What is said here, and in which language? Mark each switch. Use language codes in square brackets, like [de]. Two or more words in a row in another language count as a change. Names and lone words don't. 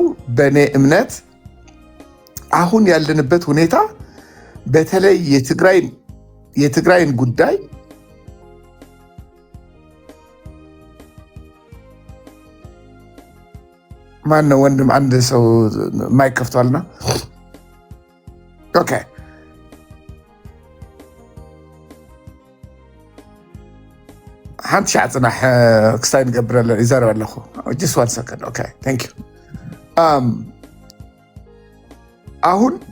[am] በእኔ እምነት አሁን ያለንበት ሁኔታ በተለይ የትግራይን ጉዳይ ማን ነው ወንድም? አንድ ሰው ማይክ ከፍቷልና ኦኬ [ti] ሓንቲ ሻዕ ፅናሕ ክስታይ ንገብር ይዘረብ ኣለኹ [en] just one second okay thank you [ti] አሁን